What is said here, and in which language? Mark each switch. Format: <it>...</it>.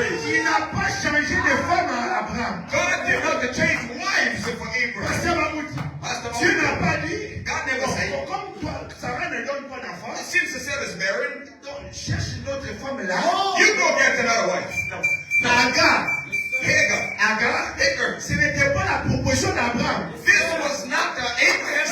<fr>Il n'a pas changé de femme à Abraham.</fr> <en>God did not change wives for Abraham.</en> <fr>Pasteur Mahmoud,</fr> <en>Pastor</en> <fr>Dieu</fr> <en>Mahmoud,</en> <fr>n'a pas dit,</fr> <en>God never said,</en> <fr>comme toi, Sarah ne donne pas d'enfant,</fr> <en>since Sarah is barren,</en> <fr>donc cherche une autre femme là.</fr> <en>you go get another wife. No.</en> <fr>Agar,</fr> <en>Hagar,</en> <fr>ce n'était pas la proposition d'Abraham.</fr> <en>this was not Abraham's</en>